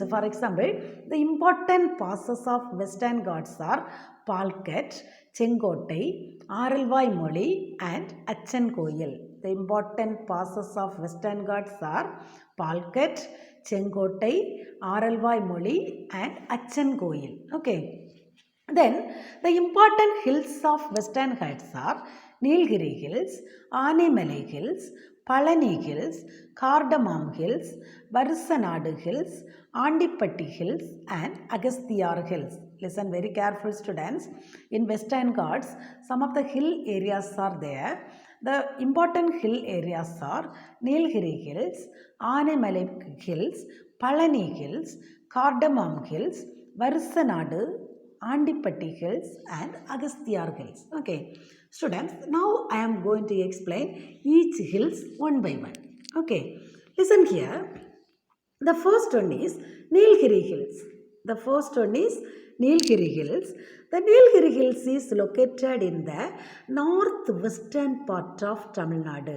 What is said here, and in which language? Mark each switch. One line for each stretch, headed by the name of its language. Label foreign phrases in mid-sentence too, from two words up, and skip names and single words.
English: For example, the important passes of Western Ghats are Palkat, Chenkotai, Aralvai Moli and Achan Koyal. The important passes of Western Ghats are Palkat, Chenkotai, Aralvai Moli and Achan Koyal. Okay. Then the important hills of Western Ghats are Nilgiri Hills, Animalai Hills, Palani Hills, Cardamom Hills, Varusanadu Hills, Andipatti Hills and Agasthyar Hills. Listen very careful students. In Western Ghats, some of the hill areas are there. The important hill areas are Nilgiri Hills, Animalai Hills, Palani Hills, Cardamom Hills, Varusanadu, Andipatti Hills and Agasthyar Hills. Okay, students, now I am going to explain each hills one by one. Okay, listen here. The first one is Nilgiri Hills. The first one is Nilgiri Hills. The Nilgiri Hills is located in the northwestern part of Tamil Nadu.